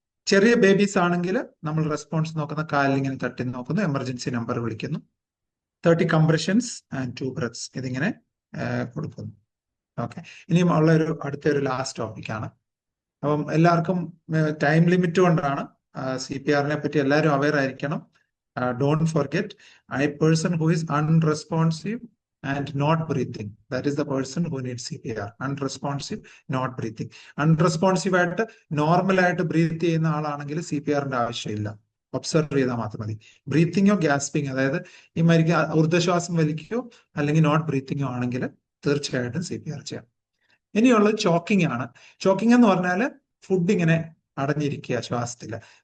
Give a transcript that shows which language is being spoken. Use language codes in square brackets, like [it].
[ml] ചെറിയ ബേബീസ് ആണെങ്കിൽ നമ്മൾ റെസ്പോൺസ് നോക്കുന്ന, കാലിൽ ഇങ്ങനെ തട്ടി നോക്കുന്നു, എമർജൻസി നമ്പർ വിളിക്കുന്നു. 30 കംപ്രഷൻസ് ആൻഡ് 2 ബ്രെത്ത്സ് ഇതിങ്ങനെ കൊടുക്കുന്നു. ഓക്കെ, ഇനിയും ഉള്ള അടുത്തൊരു ലാസ്റ്റ് ടോപ്പിക്കാണ്. അപ്പം എല്ലാവർക്കും ടൈം ലിമിറ്റ് കൊണ്ടാണ് CPR-നെ പറ്റി എല്ലാവരും അവെയർ ആയിരിക്കണം. [en] Don't forget, a person who is unresponsive and not breathing, that is the person who needs CPR. Unresponsive, not breathing. [ml] Unresponsive ആയിട്ട് നോർമൽ ആയിട്ട് ബ്രീത്ത് ചെയ്യുന്ന ആളാണെങ്കിൽ CPR-ന്റെ ആവശ്യമില്ല, ഒബ്സർവ് ചെയ്താൽ മാത്രം മതി. ബ്രീത്തിങ്ങോ ഗ്യാസ്പിങ്ങോ, അതായത് ഈ മരിക്കുക ഊർജ്ജശ്വാസം വലിക്കുകയോ അല്ലെങ്കിൽ നോട്ട് ബ്രീത്തിങ്ങോ ആണെങ്കിൽ തീർച്ചയായിട്ടും CPR ചെയ്യാം. ഇനിയുള്ളത് ചോക്കിംഗ് ആണ്. ചോക്കിംഗ് എന്ന് പറഞ്ഞാൽ ഫുഡ് ഇങ്ങനെ അടഞ്ഞിരിക്കുക ശ്വാസത്തില്.